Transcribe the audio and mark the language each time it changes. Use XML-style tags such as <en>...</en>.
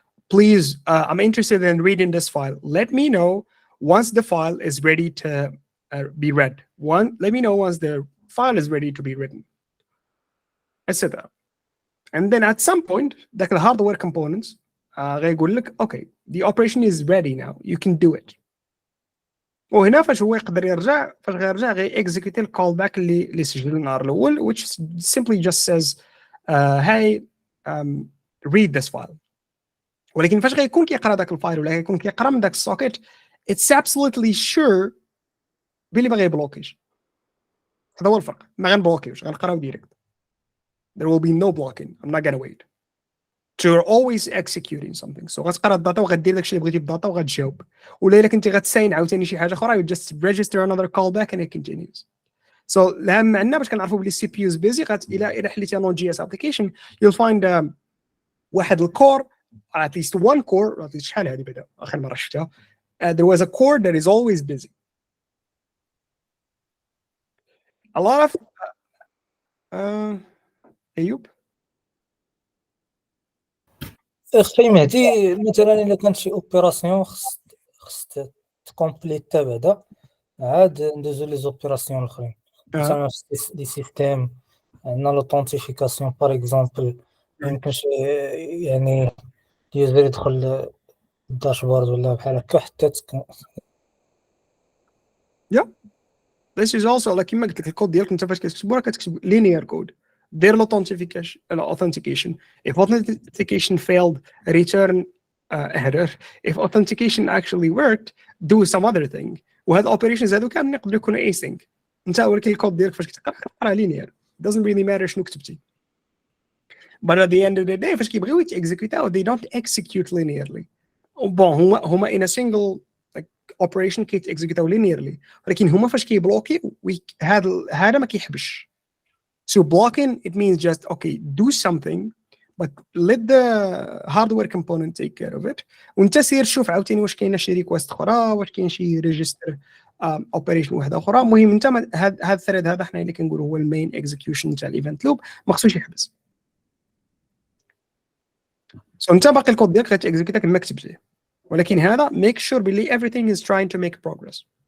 <en>Please, I'm interested in reading this file. Let me know once the file is ready to be read. Let me know once the file is ready to be written, etc. And then at some point, the hardware components</en> <ar>غيقول لك</ar> <en>okay, the operation is ready now, you can do it.</en> <ar>وهنا فاش هو يقدر يرجع, فاش غيرجع غيexecute الكولباك اللي سجل النهار الاول,</ar> <en>which simply just says hey, read this file.</en> <ar>ولكن فاش غيكون كيقرا داك الفايل ولا غيكون كيقرا من داك السوكيت,</ar> <en>it's absolutely sure</en> <ar>بلي ما غيبلوكيش. هذا هو الفرق, ما غنبلوكيوش, غنقراو ديريكت.</ar> <en>There will be no blocking. I'm not gonna wait. So you're always executing something.</en> <ar>So غتقرا الداتا وغدير داكشي اللي بغيتي بالداتا وغتجاوب. ولا الا كنتي غتساين عاوتاني شي حاجه اخرى,</ar> <en>you just register another callback and it continues.</en> <ar>So الأهم عندنا باش كنعرفوا بلي السي بي يو بيزي, الى حليتي Node.js application,</ar> <en>you'll find</en> <ar>واحد الكور,</ar> <en>at least one core, at least</en> <ar>شحال هذه بعدا اخر مره شفتها,</ar> <en>there was a core that is always busy. A lot of أيوب.</en> <ar>اخي مهدي, مثلا الا كانت شي اوبيراسيون خص تكومبليتا بعدا, عاد ندوزو لي زوبيراسيون الاخرين. مثلا لي سيستيم عندنا لوثنتيفيكاسيون باغ اكزومبل, ميمكنش يعني اليوزر يدخل الداشبورد ولا بحال هكا حتى</ar> <en>This is also like</en> <ar>كما قلت لك الكود ديالك انت فاش كتكتبو كتكتب</ar> <en>linear code.</en> <ar>دير authentication.</ar> <en>If authentication failed, return error. If authentication actually worked, do some other thing.</en> <ar>وهاد الاوبريشنز هادو كاملين يقدروا يكونوا async. انت ولكن الكود ديالك فاش كتقرا</ar> <en>linear doesn't really matter</en> <ar>شنو كتبتي.</ar> <en>But at the end of the day</en> <ar>فاش كيبغيو يتexecute</ar> <en>they don't execute linearly.</en> <ar>بون هما</ar> <en>in a single like operation</en> <ar>كيتexecute linearly ولكن هما فاش كيبلوكي هذا ما كيحبش.</ar> <en>So blocking it means just okay do something but let the hardware component take care of it.</en> <ar>وانت سير شوف عاوتاني واش كاينه شي ريكويست اخرى واش كاين شي ريجستر اوبريشن واحده اخرى. المهم انت هذا الثريد هذا حنا اللي كنقولوا هو المين اكزيكيوشن تاع الايفنت لوب ما خصوش يحبس. سو انت باقي الكود ديالك غتاكزيكيوتا كما كتبتيه ولكن هذا</ar> <en>make sure</en> <ar>باللي</ar> <en>everything is trying to make progress.</en>